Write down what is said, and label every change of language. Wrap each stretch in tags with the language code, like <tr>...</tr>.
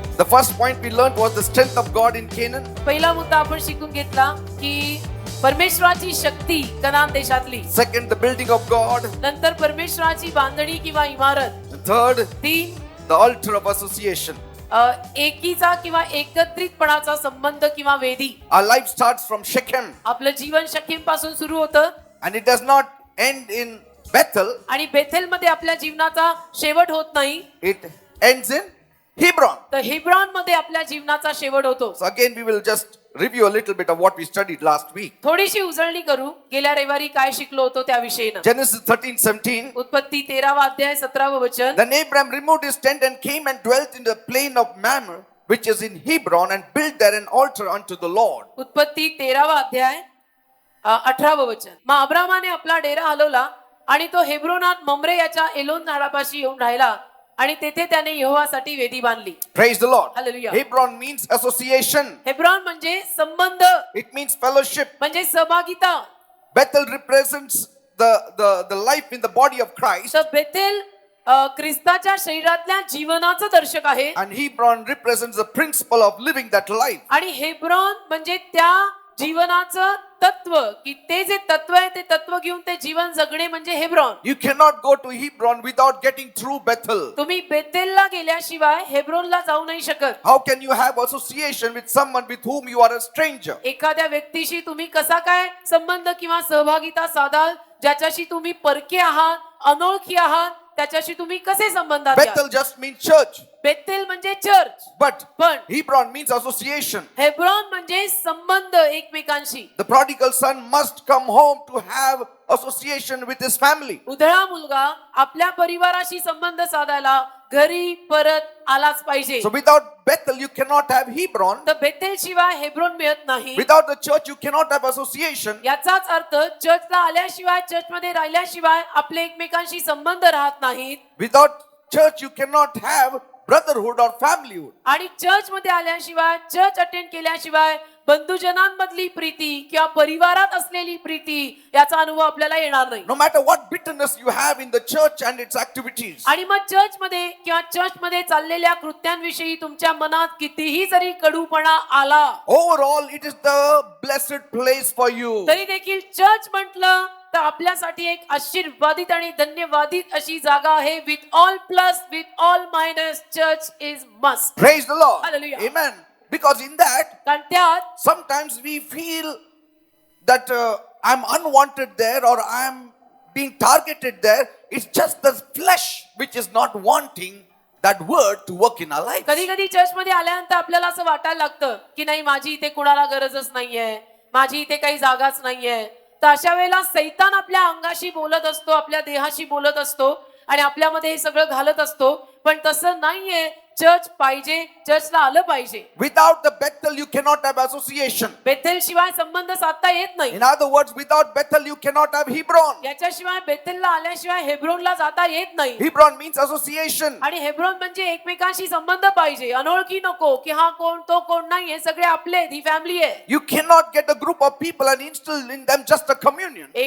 <en>The first point we learned was the strength of God in Canaan.</en> <mr>पहिला मुद्दा आपण शिकून घेतला की परमेश्वराची शक्ती कनान देशातली.</mr> <en>Second, the building of God.</en> <mr>नंतर परमेश्वराची बांधणी किंवा इमारत.</mr> <en>And third, 3 the altar of association.</en> <mr>एकीचा किंवा एकत्रितपणाचा संबंध किंवा वेदी.</mr> <en>Our life starts from Shechem</en> <mr>आपलं जीवन शकेम पासून सुरू होतं</mr> <en>and it does not end in Bethel.</en> <mr>आणि बेथेल मध्ये आपल्या जीवनाचा शेवट होत नाही.</mr> <en>It ends in Hebron.</en> <mr>तर हेब्रॉन मध्ये आपल्या जीवनाचा शेवट होतो.</mr> <en>So again, we will just review a little bit of what we studied last week.</en> <mr>थोडीशी उजळणी करू गेल्या रविवारी काय शिकलो होतो त्याविषयी.</mr> <en>Genesis 13:17.</en> <mr>उत्पत्ती 13वा अध्याय 17वे वचन.</mr> <en>Then Abraham removed his tent and came and dwelt in the plain of Mamre, which is in Hebron, and built there an altar unto the Lord.</en> <mr>उत्पत्ती 13वा अध्याय 18वे वचन. मग अब्रामाने आपला डेरा हलवला आणि तो हेब्रोनात ममरे याच्या एलोन झाडापाशी येऊन राहिला आणि तेथे त्याने यहोवासाठी वेदी बांधली.</mr> <en>Praise the Lord. Hallelujah. Hebron means association.</en> <mr>हेब्रॉन म्हणजे संबंध,</mr> <en>It means fellowship.</en> <mr>म्हणजे सहभागिता.</mr> <en>Bethel represents the life in the body of Christ,</en> <mr>तर बेथेल ख्रिस्ताच्या शरीरातल्या जीवनाचं दर्शक आहे</mr> <en>and Hebron represents the principle of living that life.</en> <mr>आणि हेब्रॉन म्हणजे त्या जीवनाचं तत्व, की ते जे तत्व आहे ते तत्व घेऊन ते जीवन जगणे म्हणजे हेब्रॉन.</mr> <en>You cannot go to Hebron without getting through Bethel.</en> <mr>तुम्ही बेथेलला गेल्याशिवाय हेब्रोनला जाऊ नाही शकत.</mr> <en>How can you have association with someone with whom you are a stranger?</en> <mr>एखाद्या व्यक्तीशी तुम्ही कसा काय संबंध किंवा सहभागिता साधाल ज्याच्याशी तुम्ही परके आहात, अनोळखी आहात, त्याच्याशी तुम्ही कसे संबंधात याल?</mr> <en>Bethel just means church,</en> <mr>Bethel म्हणजे चर्च,</mr> <en>but</en> <mr>पण</mr> <en>Hebron means association.</en> <mr>हेब्रॉन म्हणजे संबंध एकमेकांशी.</mr> <en>The prodigal son must come home to have association with his family.</en> <mr>उधळा मुलगा आपल्या परिवाराशी संबंध साधायला घरी परत आलाच पाहिजे.</mr> <en>So without Bethel you cannot have Hebron.</en> <mr>तर बेथेल शिवाय हेब्रोन मिळत नाही.</mr> <en>Without the church you cannot have association.</en> <mr>याचाच अर्थ चर्चला आल्याशिवाय, चर्चमध्ये राहिल्याशिवाय आपले एकमेकांशी संबंध राहत नाहीत.</mr> <en>Without church you cannot have brotherhood or familyhood.</en> <mr>आणि चर्च मध्ये आल्याशिवाय, चर्च अटेंड केल्याशिवाय बंधुजनांमधली प्रीती किंवा परिवारात असलेली प्रीती याचा अनुभव आपल्याला येणार नाही.</mr> <en>No matter what bitterness you have in the church and its activities,</en> <mr>आणि मग चर्च मध्ये किंवा चर्च मध्ये चाललेल्या कृत्यांविषयी तुमच्या मनात कितीही जरी कडूपणा आला,</mr> <en>overall it is the blessed place for you.</en> <mr>तरी देखील चर्च म्हटलं तर आपल्यासाठी एक आशीर्वादित आणि धन्यवादित अशी जागा आहे.</mr> <en>With all plus, with all minus, church is must. Praise the Lord. Hallelujah. Amen. Because in that</en> <mr>कारण त्यात</mr> <en>sometimes we feel that I'm unwanted there or I'm being targeted there. It's just the flesh which is not wanting that word to work in our life.</en> <mr>कधी कधी church मध्ये आल्यानंतर आपल्याला असं वाटायला लागतं की नाही, माझी इथे कुणाला गरजच नाहीये, माझी इथे काही जागाच नाहीये. तर अशा वेळेला सैतान आपल्या अंगाशी बोलत असतो, आपल्या देहाशी बोलत असतो आणि आपल्यामध्ये हे सगळं घालत असतो. पण तसं नाहीये. चर्च पाहिजे, चर्चला आलं पाहिजे.</mr> <en>Without the Bethel you cannot have association.</en> <mr>Bethel शिवाय संबंध साधता येत नाही.</mr> <en>In other words, without Bethel you cannot have Hebron.</en> <mr>याच्याशिवाय बेथेलला आल्याशिवाय हेब्रोनला जाता येत नाही.</mr> <en>Hebron means association.</en> <mr>आणि हेब्रोन म्हणजे एकमेकांशी संबंध पाहिजे, अनोळखी नको की हा कोण तो कोण नाही, हे सगळे आपले, ही फॅमिली आहे.</mr> <en>You cannot get a group of people and instill in them just a communion.</en>